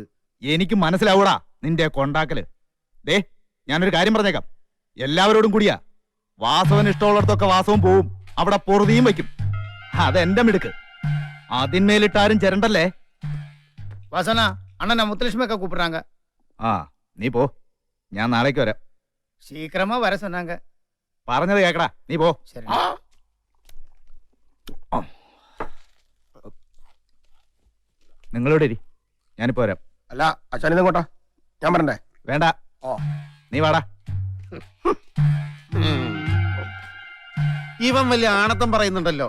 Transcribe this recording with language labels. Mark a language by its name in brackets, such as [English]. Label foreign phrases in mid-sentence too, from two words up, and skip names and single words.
[Malayalam] എനിക്ക് മനസ്സിലാവൂടാ നിന്റെ കൊണ്ടാക്കല്. ദേ ഞാനൊരു കാര്യം പറഞ്ഞേക്കാം, എല്ലാവരോടും കൂടിയാ. വാസവന് ഇഷ്ടമുള്ളിടത്തൊക്കെ വാസവും പോവും, അവിടെ പൊറുതിയും വയ്ക്കും. അതെന്റെ മിടുക്ക്. അതിന്മേലിട്ടാരും ചിരണ്ടല്ലേ. വാസന അണ്ണനാ മുത്തലക്ഷ്മിയൊക്കെ കൂപ്പിടുறாங்க. ആ നീ പോ, ഞാൻ നാളേക്ക് വരാം. [Tamil] சீக்கிரமா வர சொன்னாங்க. [Malayalam] പറഞ്ഞത് കേക്കടാ, നീ പോ. [Tamil] சரி. [Malayalam] നിങ്ങളോട് ഇരി, ഞാനിപ്പോ വരാം. അല്ല അച്ഛനിതും കൊട്ടാ, ഞാൻ പറഞ്ഞേ. വേണ്ട, നീ വാടാ. ഇവൻ വലിയ ആണത്തം പറയുന്നുണ്ടല്ലോ.